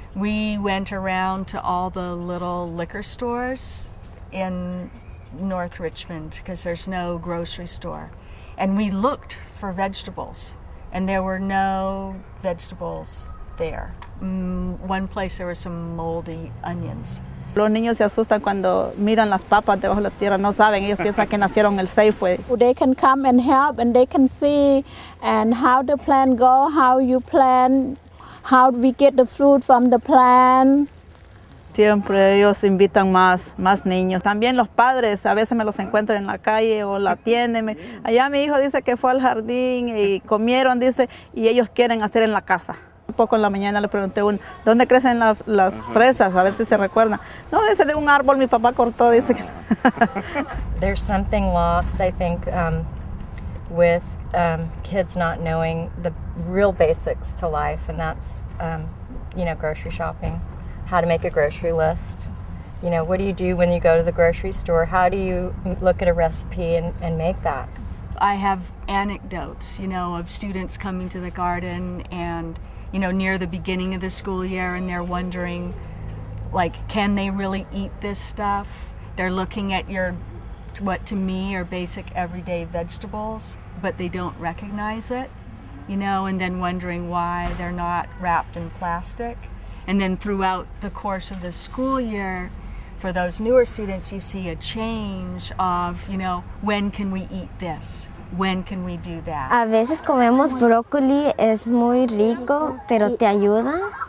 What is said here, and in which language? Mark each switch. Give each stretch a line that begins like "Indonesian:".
English: We went around to all the little liquor stores in North Richmond because there's no grocery store. And we looked for vegetables, and there were no vegetables there. One place there were some moldy onions.
Spanish: Los niños se asustan cuando miran las papas debajo de la tierra, no saben, ellos piensan que nacieron el Safeway.
English: They can come and help, and they can see and how the plant go, how you plant, how we get the fruit from the plant.
Spanish: Siempre ellos invitan más niños. También los padres a veces me los encuentro en la calle o la atienden. Allá mi hijo dice que fue al jardín y comieron, dice, y ellos quieren hacer en la casa. Un poco en la mañana le pregunté ¿dónde crecen las fresas? A ver si se recuerdan. No, dice de un árbol mi papá cortó, dice.
English: There's something lost, I think, with kids not knowing the real basics to life, and that's, grocery shopping. How to make a grocery list. What do you do when you go to the grocery store? How do you look at a recipe and make that? I have anecdotes, of students coming to the garden and, near the beginning of the school year, and they're wondering, can they really eat this stuff? They're looking at what to me are basic everyday vegetables, but they don't recognize it, and then wondering why they're not wrapped in plastic. And then throughout the course of the school year, for those newer students, you see a change of, when can we eat this? When can we do that?
Spanish: A veces comemos brócoli, es muy rico, pero te ayuda.